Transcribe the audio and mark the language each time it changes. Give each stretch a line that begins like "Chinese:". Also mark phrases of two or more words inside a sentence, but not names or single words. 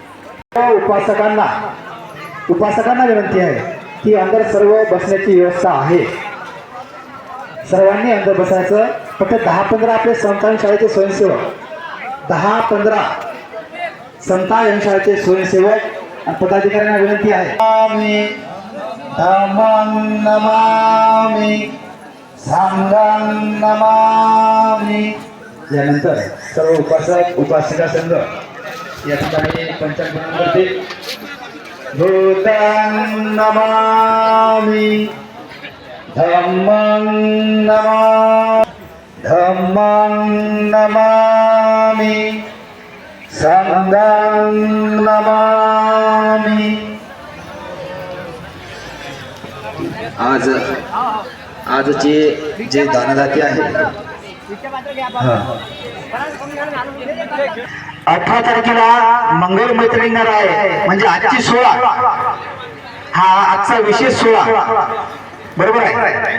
Marathi: उपासकांना विनंती आहे की अंदर सर्व बसण्याची व्यवस्था आहे. सर्वांनी अंदर बसायचं. फक्त 10-15 आपले संतान शाळेचे स्वयंसेवक, 10-15 संतान शाळेचे स्वयंसेवक आणि पदाधिकाऱ्यांना विनंती आहे.
Pali: धम्मं नमामि संघं नमामि.
Marathi: यानंतर सर्व उपासक उपासिका संघ या ठिकाणी पंचांग करतील.
Pali: भूतं नमामि धम्मं नमामि संघं नमामि.
Marathi: आजचे जे दानदाते आहेत, 18 तारखेला मंगल मैत्रिणींना आहे, म्हणजे आजची 16 हा आजचा विशेष 16 बरोबर आहे.